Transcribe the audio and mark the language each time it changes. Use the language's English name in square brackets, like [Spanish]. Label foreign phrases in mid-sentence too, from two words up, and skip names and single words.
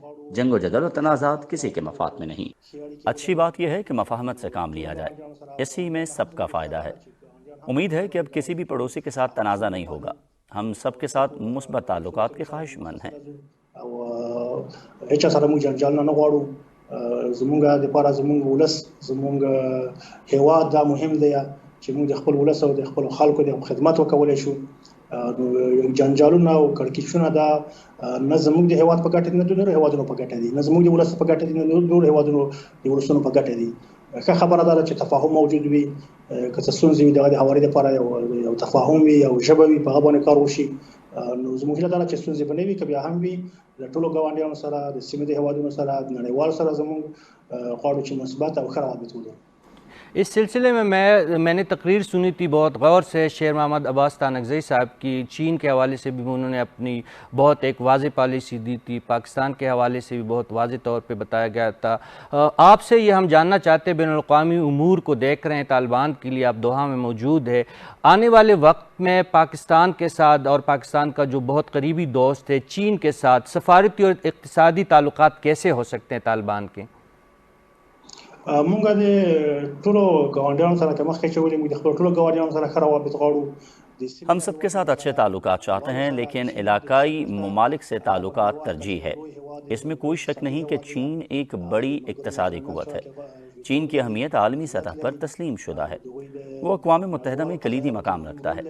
[Urdu] جنگ و جدل اور تنازعات کسی کے مفاد میں نہیں۔ اچھی بات یہ ہے کہ مفاہمت سے کام لیا جائے، اسی میں سب کا فائدہ ہے۔ امید ہے کہ اب کسی بھی پڑوسی کے ساتھ تنازع نہیں ہوگا۔ ہم سب کے ساتھ مثبت تعلقات کے خواہش مند ہیں۔ [Pashto] زمونږ دپاره زمونږ ولس زمونږ هیواد دا مهم دی چې موږ د خپل ولس او د خپلو خلکو د خدمت وکولی شو. نو جنجالونه او کړکېچونه دا نه زموږ د هیواد په ګټه دي نه د نورو هیوادونو په ګټه دي، نه زموږ د ولس په ګټه دي نه د نورو هیوادونو د ولسونو په ګټه دي. ښه خبره ده چې تفاهم موجود وي، که څه ستونزې وي دغه د هواري دپاره یو تفاهم وي، یو ژبه وي، په هغه باندې کار وشي. نو زموږ هیله دا ده چې ستونزې به نه وي، که بیا هم وي د ټولو ګاونډیانو سره د سیمې د هیوادونو سره د نړیوالو سره زموږ غواړو چې مثبت او ښه روابط ولرو. [Urdu] اس سلسلے میں میں نے تقریر سنی تھی بہت غور سے شیر محمد عباس تانکزئی صاحب کی. چین کے حوالے سے بھی انہوں نے اپنی بہت ایک واضح پالیسی دی تھی، پاکستان کے حوالے سے بھی بہت واضح طور پہ بتایا گیا تھا. آپ سے یہ ہم جاننا چاہتے ہیں، بین الاقوامی امور کو دیکھ رہے ہیں، طالبان کے لیے آپ دوحہ میں موجود ہے، آنے والے وقت میں پاکستان کے ساتھ اور پاکستان کا جو بہت قریبی دوست ہے چین کے ساتھ سفارتی اور اقتصادی تعلقات کیسے ہو سکتے ہیں طالبان کے؟ [Pashto] مونږ د ټولو ګاونډیانو سره که مخکې چې ولې موږ د خپلو ټولو ګاونډیانو سره ښه روابط غواړو. [Urdu] ہم سب کے ساتھ اچھے تعلقات چاہتے ہیں، لیکن علاقائی ممالک سے تعلقات ترجیح ہے. اس میں کوئی شک نہیں کہ چین ایک بڑی اقتصادی قوت ہے. چین کی اہمیت عالمی سطح پر تسلیم شدہ ہے. وہ اقوام متحدہ میں کلیدی مقام رکھتا ہے.